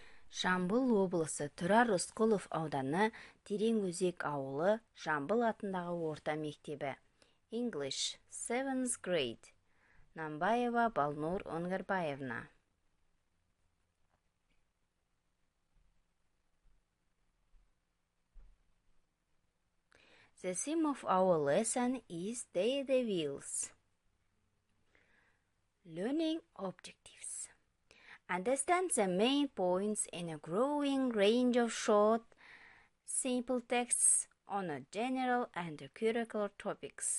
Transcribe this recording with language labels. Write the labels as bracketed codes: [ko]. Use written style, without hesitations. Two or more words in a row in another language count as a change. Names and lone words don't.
[kk] Жамбыл облысы Рысқұлов ауданы Тереңөзек ауылы Жамбыл атындағы орта мектебі. [en] English, 7th grade. [kk] Намбаева Балнұр Оңғарбаевна. [en] The theme of our lesson is Daredevils. Learning objectives. Understand the main points in a growing range of short, simple texts on a general and curricular topics.